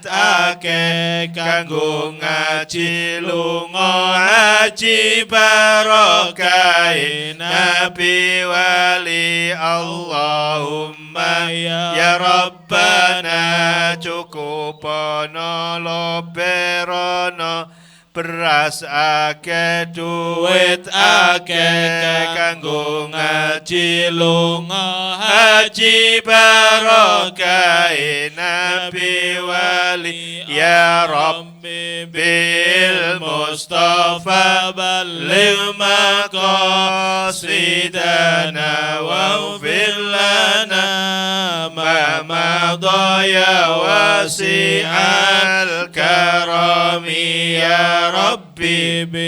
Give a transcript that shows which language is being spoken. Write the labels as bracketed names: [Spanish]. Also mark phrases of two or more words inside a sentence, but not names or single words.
[Javanese] akeh kanggo ngaji lunga haji barokai nabi wali [Arabic] اللهم يا ربنا [Javanese] cukupono perono beras akeh duit akeh kanggo ngaji lunga haji barokai nabi wali [Arabic] علي يا ربي بالمصطفى بلغ مقاصدنا واغفر لنا ما مضى يا واسع الكرم يا ربي